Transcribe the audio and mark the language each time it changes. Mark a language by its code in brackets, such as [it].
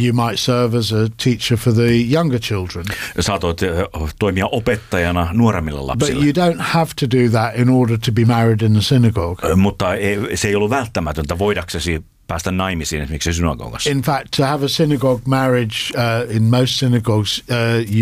[en] You might serve as a teacher for the younger children. [fi] Saatoit toimia opettajana nuoremmille lapsille. [en] But you don't have to do that in order to be married in the synagogue. [fi] Mutta se ei ollut välttämätöntä voidaksesi päästä naimisiin esimerkiksi synagogassa. [en] In fact, to have a synagogue marriage in most synagogues you